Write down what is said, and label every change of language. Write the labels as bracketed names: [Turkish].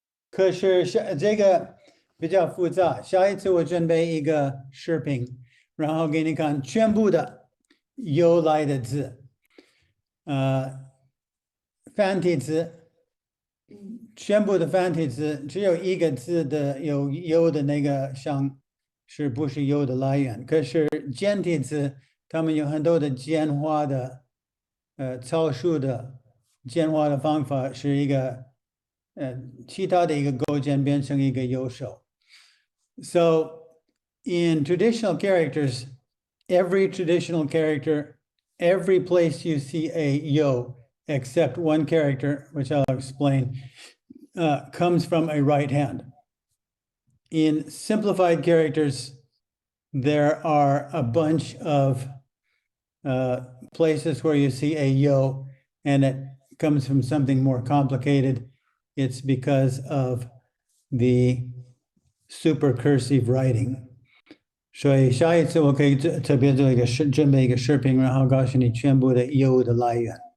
[Chinese] 可是这个比较复杂，下一次我准备一个视频，然后给你看全部的由来的字，繁体字，全部的繁体字只有一个字的有的那个像是不是有的来源？可是简体字他们有很多的简化的。草书的简化的方法是一个其他的一个构件变成一个右手。So [English] in traditional characters, every traditional character, every place you see a yo, except one character, which I'll explain, comes from a right hand. In simplified characters, there are a bunch of places where you see a yo, and it comes from something more complicated. It's because of the supercursive writing. [Chinese] 所以下一次我可以特别做一个准备一个视频，然后告诉你全部的 yo 的来源。